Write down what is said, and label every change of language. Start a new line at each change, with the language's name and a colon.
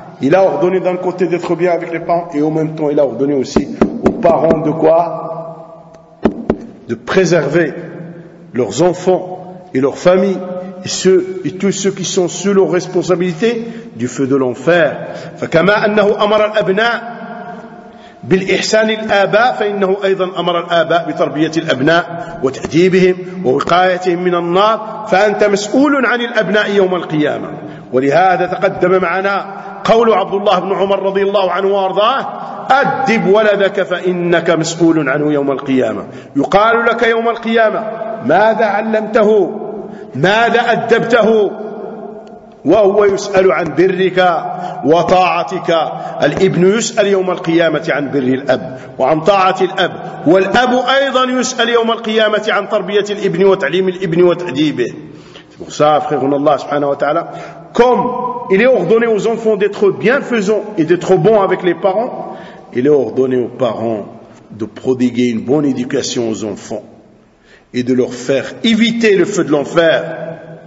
French: Il a ordonné d'un côté d'être bien avec les parents et en même temps il a ordonné aussi aux parents de quoi? De préserver leurs enfants et leurs familles et ceux et tous ceux qui sont sous leur responsabilité du feu de l'enfer.
Arabic: فكما أنه أمر الأبناء بالإحسان الآباء فإنه أيضا أمر الآباء بتربية الأبناء وتأديبهم ووقايتهم من النار فأنت مسؤول عن الأبناء يوم القيامة. ولهذا تقدم معنا قول عبد الله بن عمر رضي الله عنه وارضاه أدب ولدك فإنك مسؤول عنه يوم القيامة. يقال لك يوم القيامة ماذا علمته؟ ماذا أدبته؟ وهو يسأل عن برك وطاعتك. الابن يسأل يوم القيامة عن بر الأب وعن طاعة الأب، والأب أيضا يسأل يوم القيامة عن تربية الابن وتعليم الابن وتأديبه. فخيرنا الله سبحانه وتعالى كم
French: il est ordonné aux enfants d'être bienfaisants et d'être bons avec les parents. Il est ordonné aux parents de prodiguer une bonne éducation aux enfants et de leur faire éviter le feu de l'enfer.